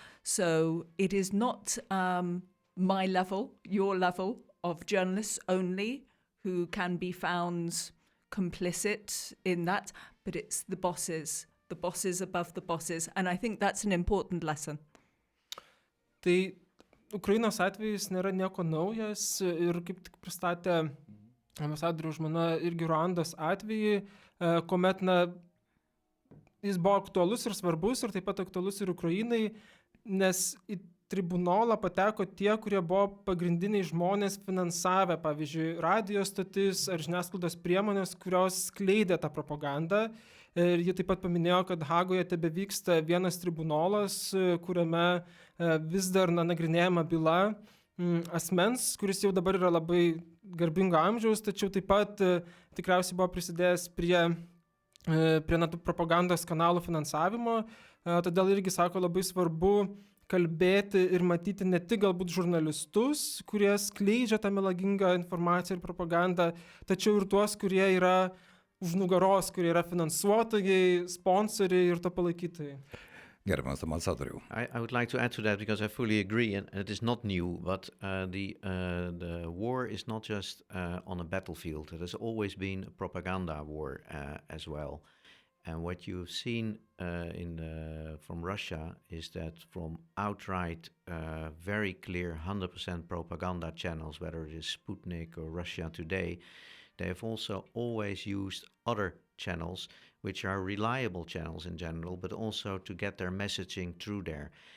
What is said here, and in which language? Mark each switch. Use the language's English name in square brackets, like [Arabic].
[English] So it is not my level, your level of journalists only who can be found complicit in that, but it's the bosses above the bosses. And I think that's an important lesson. [Lithuanian] Tai Ukrainos atvejis nėra nieko naujas, ir kaip tik pristatė ambasadoriaus žmona irgi Ruandos atvejį, kuomet jis buvo aktualus ir svarbus ir taip pat aktualus ir Ukrainai, nes į tribunolą pateko tie, kurie buvo pagrindiniai žmonės finansavę, pavyzdžiui, Radijo stotis ar žiniasklaidos priemonės, kurios skleidė tą propagandą. Ir ji taip pat paminėjo, kad Hagoje tebevyksta vienas tribunolas, kuriame vis dar nagrinėjama byla asmens, kuris jau dabar yra labai garbingo amžiaus, tačiau taip pat tikriausiai buvo prisidėjęs prie tų propagandos kanalų finansavimo. Todėl irgi sako, labai svarbu kalbėti ir matyti ne tik galbūt žurnalistus, kurie skleidžia tą melagingą informaciją ir propagandą, tačiau ir tuos, kurie yra už nugaros, kurie yra finansuotojai, sponsoriai ir to palaikytojai. Gerbiamas ambasadoriau. [English] I would like to add to that because I fully agree, and it is not new, but the war is not just on a battlefield. It has always been a propaganda war as well. And what you've seen from Russia is that from outright, very clear 100% propaganda channels, whether it is Sputnik or Russia Today, they have also always used other channels, which are reliable channels in general, but also to get their messaging through there.